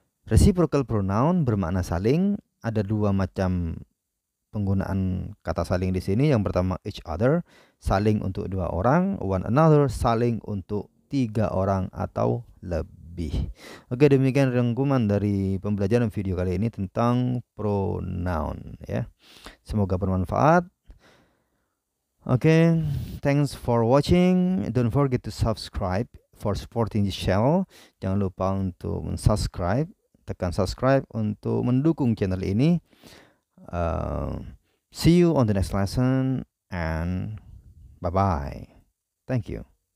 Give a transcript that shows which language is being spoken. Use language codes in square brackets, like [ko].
[id] Reciprocal pronoun bermakna saling. Ada dua macam penggunaan kata saling di sini. Yang pertama each other, saling untuk dua orang. One another, saling untuk tiga orang atau lebih. Oke, demikian rangkuman dari pembelajaran video kali ini tentang pronoun ya. Semoga bermanfaat. [en] Oke, thanks for watching. Don't forget to subscribe for supporting this channel. [id] Jangan lupa untuk subscribe. Tekan subscribe untuk mendukung channel ini. [en] See you on the next lesson and bye-bye. Thank you.